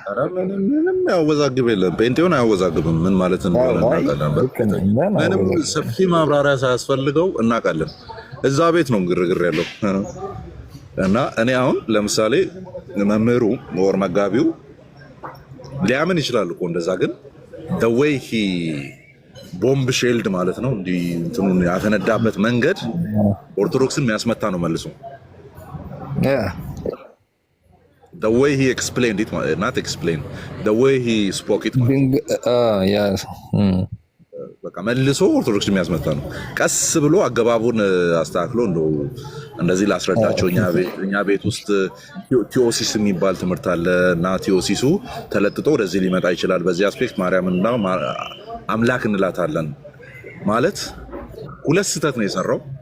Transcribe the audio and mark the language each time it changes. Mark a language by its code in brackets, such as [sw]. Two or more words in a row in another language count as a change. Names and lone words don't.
[am] ምንም ያወዛግብ የለም። ጴንጤውን አያወዛግብም። ምን ማለት እንደሆነ እናውቃለን። ምንም ሰፊ ማብራሪያ ሳያስፈልገው እናውቃለን። እዛ ቤት ነው ግርግር ያለው እና እኔ አሁን ለምሳሌ መምህሩ ወር መጋቢው ሊያምን ይችላል እኮ እንደዛ። ግን [en] the way he bomb shelled [am] ማለት ነው እንዲህ እንትኑን ያፈነዳበት መንገድ ኦርቶዶክስን የሚያስመታ ነው መልሶ። [en] the way he explained it, not explain, the way he spoke it [am] በቃ መልሶ ኦርቶዶክስ የሚያስመታ ነው። ቀስ ብሎ አገባቡን አስተካክሎ እንደዚህ ላስረዳቸው። እኛ ቤት ውስጥ ቲዮሲስ የሚባል ትምህርት አለ እና ቲዮሲሱ ተለጥጦ ወደዚህ ሊመጣ ይችላል። በዚህ አስፔክት ማርያምና አምላክ እንላታለን ማለት ሁለት ስህተት ነው የሰራው።